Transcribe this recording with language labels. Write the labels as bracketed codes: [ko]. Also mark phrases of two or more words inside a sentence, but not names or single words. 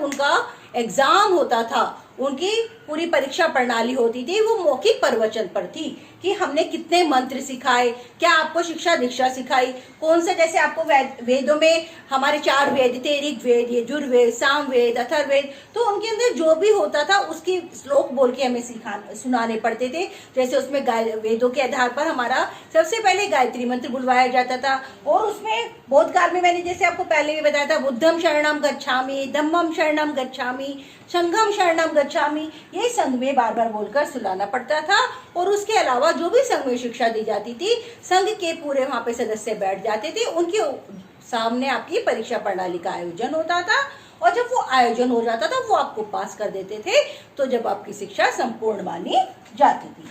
[hi] उनका एग्जाम होता था, उनकी पूरी परीक्षा प्रणाली होती थी, वो मौखिक प्रवचन पर थी कि हमने कितने मंत्र सिखाए, क्या आपको शिक्षा दीक्षा सिखाई, कौन से जैसे आपको वेदों में हमारे 4 वेद थे, ऋग्वेद, यजुर्वेद, सामवेद, अथर्ववेद, तो उनके अंदर जो भी होता था उसकी श्लोक बोल के हमें सुनाने पड़ते थे। जैसे उसमें वेदों के आधार पर हमारा सबसे पहले गायत्री मंत्र बुलवाया जाता था और उसमें बौद्ध काल में मैंने जैसे आपको पहले भी बताया था, [pi] बुद्धम शरणम गच्छामि, धम्मम शरणम गच्छामि, संघम शरणम गच्छामि, [hi] ये संघ में बार बार बोलकर सुनाना पड़ता था। और उसके अलावा जो भी संघ में शिक्षा दी जाती थी, संघ के पूरे वहां पे सदस्य बैठ जाते थे, उनके सामने आपकी परीक्षा प्रणाली का आयोजन होता था और जब वो आयोजन हो जाता था वो आपको पास कर देते थे, तो जब आपकी शिक्षा संपूर्ण मानी जाती थी।